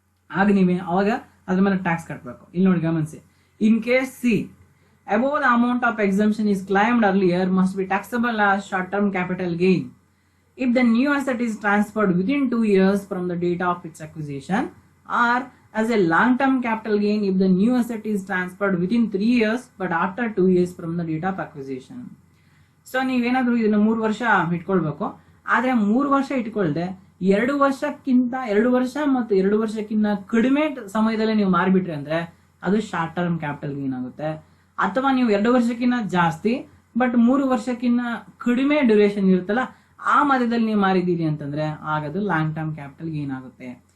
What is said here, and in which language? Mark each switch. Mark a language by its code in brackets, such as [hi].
[kn] ಆಗ ಅವಾಗ ಅದ್ರ ಮೇಲೆ ಟ್ಯಾಕ್ಸ್ ಕಟ್ಟಬೇಕು. ಇಲ್ಲಿ ನೋಡಿ ಗಮನಿಸಿ, in case C [en] above the amount of exemption is claimed earlier must be taxable as short-term capital gain. If the new asset is transferred within 2 years from the date of its acquisition, or as a long-term capital gain if the new asset is transferred within 3 years but after 2 years from the date of acquisition. [kn] So ನೀವೇನಾದ್ರೂ ಇದನ್ನ 3 ವರ್ಷ ಇಟ್ಕೊಳ್ಬೇಕು. ಆದ್ರೆ 3 ವರ್ಷ ಇಟ್ಕೊಳ್ದೆ 2 ವರ್ಷ ಮತ್ತು 2 ವರ್ಷಕ್ಕಿಂತ ಕಡಿಮೆ ಸಮಯದಲ್ಲೇ ನೀವು ಮಾರ್ಬಿಟ್ರಿ ಅಂದ್ರೆ ಅದು ಶಾರ್ಟ್ ಟರ್ಮ್ ಕ್ಯಾಪಿಟಲ್ ಗೇನ್ ಆಗುತ್ತೆ. ಅಥವಾ ನೀವು 2 ವರ್ಷಕ್ಕಿಂತ ಜಾಸ್ತಿ ಬಟ್ 3 ವರ್ಷಕ್ಕಿಂತ ಕಡಿಮೆ ಡ್ಯೂರೇಷನ್ ಇರುತ್ತಲ್ಲ ಆ ಮಧ್ಯದಲ್ಲಿ ನೀವು ಮಾರಿದ್ದೀರಿ ಅಂತಂದ್ರೆ ಆಗದು ಲಾಂಗ್ ಟರ್ಮ್ ಕ್ಯಾಪಿಟಲ್ ಗೇನ್ ಆಗುತ್ತೆ.